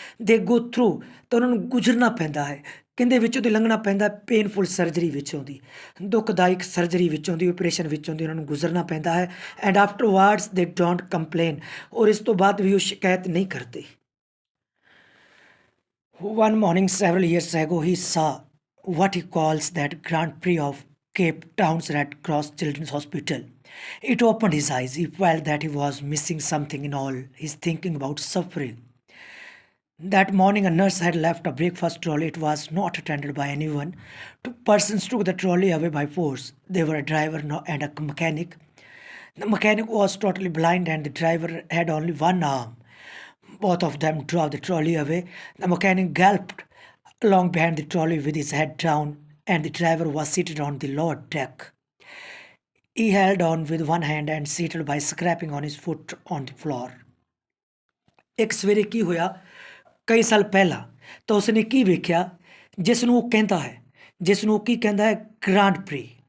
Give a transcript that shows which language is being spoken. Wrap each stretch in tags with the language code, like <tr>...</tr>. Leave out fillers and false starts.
<en>they go through,</en> <pa>ਤਾਂ ਉਹਨਾਂ ਨੂੰ ਗੁਜ਼ਰਨਾ ਪੈਂਦਾ ਹੈ, ਕਹਿੰਦੇ ਵਿੱਚੋਂ ਦੀ ਲੰਘਣਾ ਪੈਂਦਾ, ਪੇਨਫੁਲ ਸਰਜਰੀ ਵਿੱਚੋਂ ਦੀ, ਦੁਖਦਾਇਕ ਸਰਜਰੀ ਵਿੱਚੋਂ ਦੀ, ਆਪਰੇਸ਼ਨ ਵਿੱਚੋਂ ਦੀ ਉਹਨਾਂ ਨੂੰ ਗੁਜ਼ਰਨਾ ਪੈਂਦਾ ਹੈ।</pa> <en>and afterwards they don't complain,</en> <pa>ਔਰ ਇਸ ਤੋਂ ਬਾਅਦ ਵੀ ਉਹ ਸ਼ਿਕਾਇਤ ਨਹੀਂ ਕਰਦੇ।</pa> <en>One morning several years ago, he saw what he calls that Grand Prix of Cape Town's Red Cross Children's Hospital. It opened his eyes. He felt that he was missing something in all his thinking about suffering. That morning, a nurse had left a breakfast trolley. It was not attended by anyone. Two persons took the trolley away by force. They were a driver and a mechanic. The mechanic was totally blind and the driver had only one arm. Both of them drove the trolley away. The mechanic galloped along behind the trolley with his head down, and the driver was seated on the lower deck. He held on with one hand and seated by scraping on his foot on the floor.</en> <pa>ਇੱਕ ਸਵੇਰੇ ਕੀ ਹੋਇਆ ਕਈ ਸਾਲ ਪਹਿਲਾਂ, ਤਾਂ ਉਸਨੇ ਕੀ ਵੇਖਿਆ ਜਿਸ ਨੂੰ ਉਹ ਕਹਿੰਦਾ ਹੈ, ਗ੍ਰਾਂਡ ਪ੍ਰੀ।</pa>